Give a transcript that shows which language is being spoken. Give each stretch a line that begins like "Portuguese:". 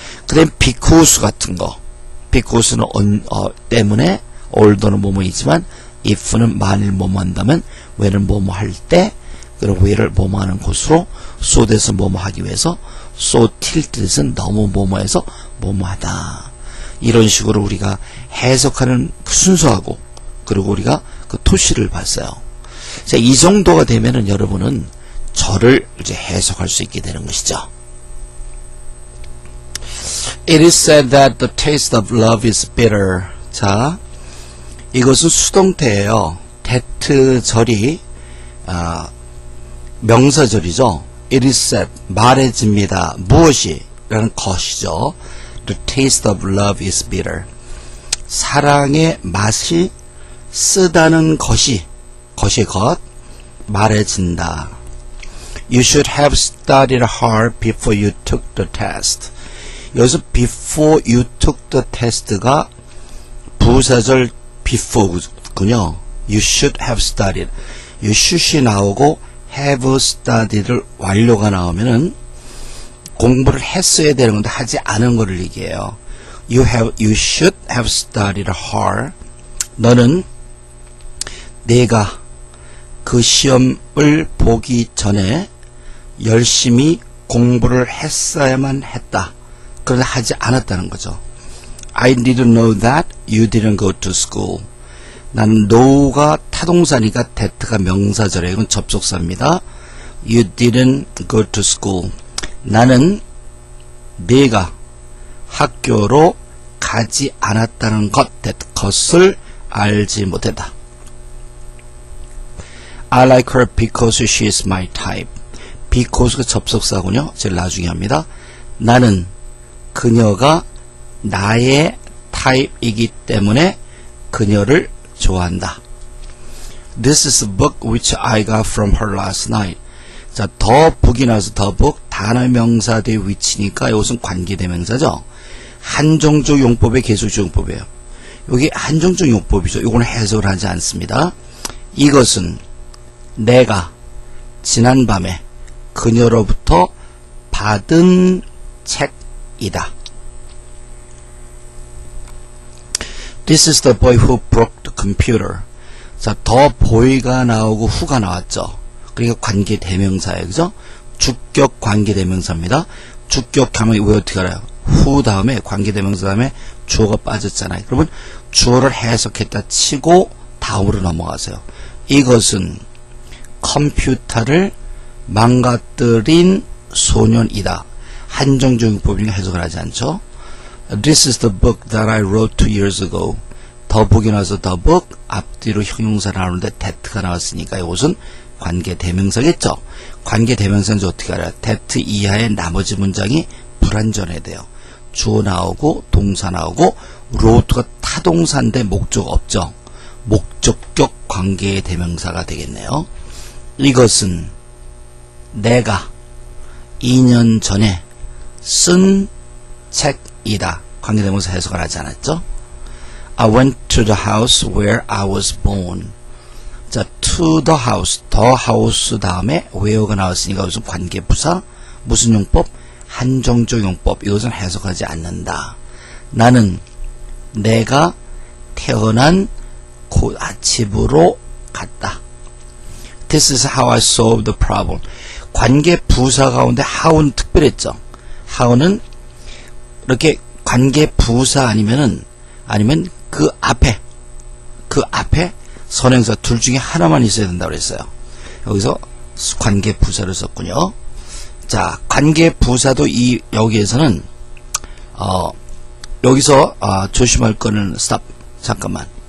Korean: 그 다음에 because 같은 거. because는 때문에, although는 뭐뭐이지만, if는 만일 뭐뭐 한다면, when은 뭐뭐 할 때, 그리고 where를 뭐뭐 하는 곳으로, so that에서 뭐뭐 하기 위해서, so till 뜻은 너무 뭐뭐해서 뭐뭐 하다. 이런 식으로 우리가 해석하는 순서하고, 그리고 우리가 그 토시를 봤어요. 자, 이 정도가 되면은 여러분은 절을 이제 해석할 수 있게 되는 것이죠.
English: It is said that the taste of love is bitter.
Korean: 자, 이것은 수동태예요. that 절이 명사절이죠.
English: It is said,
Korean: 말해집니다. 무엇이? 라는 것이죠.
English: The taste of love is bitter.
Korean: 사랑의 맛이 쓰다는 것이, 것이 것, 말해진다.
English: You should have studied hard before you took the test.
Korean: 여기서
English: before you took the test
Korean: 가 부사절 before군요.
English: You should have studied.
Korean: You should이 나오고 have studied를 완료가 나오면은 공부를 했어야 되는 건데 하지 않은 거를 얘기해요.
English: You should have studied hard.
Korean: 너는 내가 그 시험을 보기 전에 열심히 공부를 했어야만 했다. 그러나 하지 않았다는 거죠.
English: I didn't know that you didn't go to school.
Korean: 난 know가 타동사니까 that가 명사절이에요. 이건 접속사입니다.
English: You didn't go to school.
Korean: 나는 네가 학교로 가지 않았다는 것을 알지 못했다.
English: I like her because she is my type.
Korean: because가 접속사군요. 제일 나중에 합니다. 나는 그녀가 나의 타입이기 때문에 그녀를 좋아한다.
English: This is a book which I got from her last night.
Korean: 자, the book이 나와서 the book, 단어 명사 대 위치니까 이것은 관계대명사죠. 한정적 용법의 계속적 용법이에요. 여기 한정적 용법이죠. 이거는 해석을 하지 않습니다. 이것은 내가 지난밤에 그녀로부터 받은 책이다.
English: This is the boy who broke the computer.
Korean: 자, the boy가 나오고 who가 나왔죠. 그러니까 관계대명사예요. 그죠? 주격 관계대명사입니다. 주격하면 왜 어떻게 알아요? who 다음에 관계대명사 다음에 주어가 빠졌잖아요. 그러면 주어를 해석했다 치고 다음으로 넘어가세요. 이것은 컴퓨터를 망가뜨린 소년이다. 한정적 용법이니까 해석을 하지 않죠.
English: This is the book that I wrote 2 years ago.
Korean: the book이 나와서 the book 앞뒤로 형용사 나오는데 that가 나왔으니까 이것은 관계대명사겠죠. 관계대명사인지 어떻게 알아요? that 이하의 나머지 문장이 불완전해야 돼요. 주어 나오고 동사 나오고 wrote가 타동사인데 목적 없죠. 목적격 관계의 대명사가 되겠네요. 이것은 내가 2년 전에 쓴 책이다. 관계대명사 해석을 하지 않았죠?
English: I went to the house where I was born.
Korean: 자, to the house 다음에 where가 나왔으니까 무슨 관계부사, 무슨 용법? 한정적 용법. 이것은 해석하지 않는다. 나는 내가 태어난 집으로 갔다.
English: This is how I solved the problem.
Korean: 관계부사 가운데 how는 특별했죠. how는 이렇게 관계부사 아니면 그 앞에 선행사 둘 중에 하나만 있어야 된다고 그랬어요. 여기서 관계부사를 썼군요. 자, 관계부사도 여기에서는 여기서 조심할 거는 stop. 잠깐만.